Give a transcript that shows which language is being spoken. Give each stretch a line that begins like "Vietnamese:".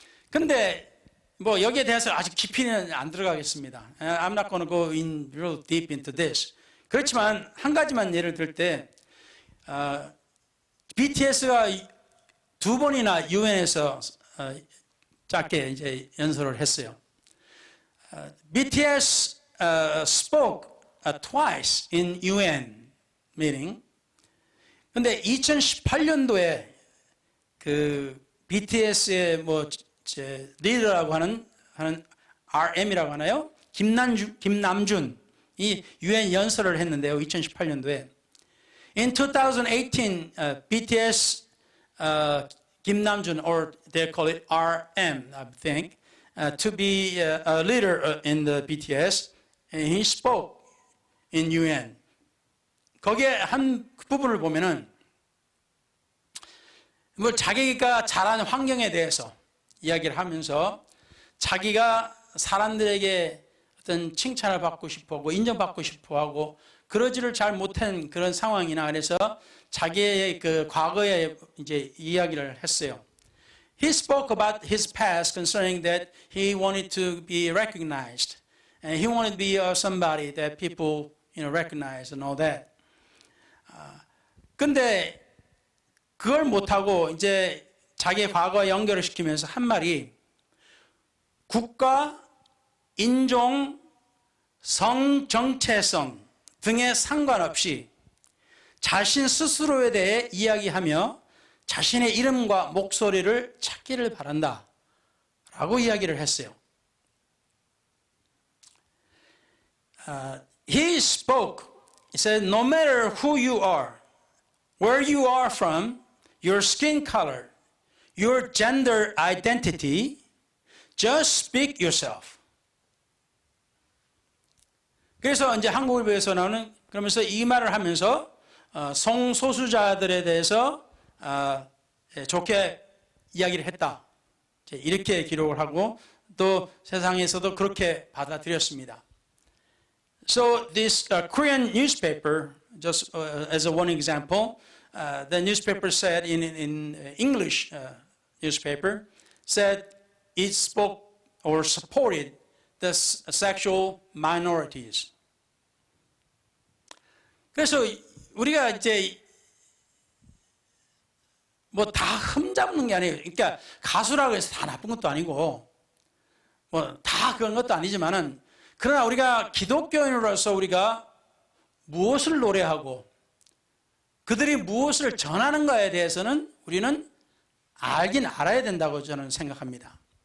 Korean: 근데 뭐 여기에 대해서 아직 깊이는 안 들어가겠습니다.
English: I'm not going to go in real deep into this.
Korean: 그렇지만 한 가지만 예를 들 때 BTS가 두 번이나 유엔에서 짧게 이제 연설을 했어요.
English: BTS spoke twice in UN meeting.
Korean: 근데 2018년도에 그 BTS의 뭐 리더라고 하는 RM이라고 하나요? 김남준 이 UN 연설을 했는데요. 2018년도에.
English: In 2018, BTS 김남준, or they call it RM, I think, to be a leader in the BTS, and he spoke in UN.
Korean: 거기에 한 부분을 보면은 뭐 자기가 자란 환경에 대해서 이야기를 하면서 자기가 사람들에게 어떤 칭찬을 받고 싶어하고 인정받고 싶어하고 그러지를 잘 못한 그런 상황이나 그래서 자기의 그 과거에 이제 이야기를 했어요.
English: He spoke about his past concerning that he wanted to be recognized and he wanted to be somebody that people recognize and all that.
Korean: 근데 그걸 못하고 이제 자기의 과거와 연결을 시키면서 한 말이 국가, 인종, 성, 정체성 등에 상관없이 자신 스스로에 대해 이야기하며 자신의 이름과 목소리를 찾기를 바란다 라고 이야기를 했어요.
English: He spoke, he said, no matter who you are, where you are from, your skin color, your gender identity, just speak yourself.
Korean: 그래서 이제 한국일보에서 나오는 그러면서 이 말을 하면서 성소수자들에 대해서 좋게 이야기를 했다. 이렇게 기록을 하고 또 세상에서도 그렇게 받아들였습니다.
English: So this Korean newspaper, just as a one example, the newspaper said in English newspaper said it spoke or supported the sexual minorities.
Korean: 그래서 우리가 이제 뭐 다 흠잡는 게 아니에요. 그러니까 가수라고 해서 다 나쁜 것도 아니고 뭐 다 그런 것도 아니지만은 그러나 우리가 기독교인으로서 우리가 무엇을 노래하고 그들이 무엇을 전하는가에 대해서는 우리는 알긴 알아야 된다고 저는 생각합니다.